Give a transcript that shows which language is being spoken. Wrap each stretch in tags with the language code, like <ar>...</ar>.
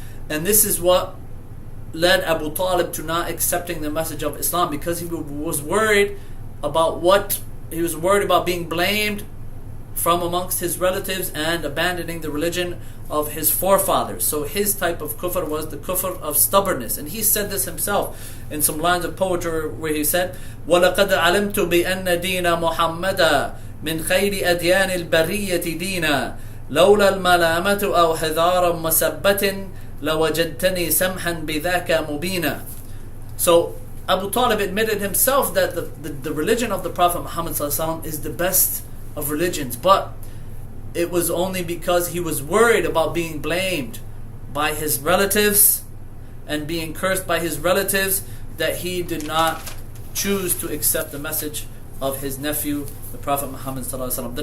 <en>And this is what led Abu Talib to not accepting the message of Islam, because he was worried about being blamed from amongst his relatives and abandoning the religion of his forefathers. So his type of kufr was the kufr of stubbornness. And he said this himself in some lines of poetry where he said,</en> <ar>وَلَقَدْ عَلِمْتُ بِأَنَّ دِينَ مُحَمَّدًا مِنْ خَيْرِ أَدْيَانِ الْبَرِيَّةِ دِينًا لولا الملامة أو حذار مسبة لوجدتني سمحا بذاك مبينا.</ar> <en>So Abu Talib admitted himself that the religion of the Prophet Muhammad ﷺ is the best of religions, but it was only because he was worried about being blamed by his relatives and being cursed by his relatives that he did not choose to accept the message of his nephew, the Prophet Muhammad ﷺ.</en>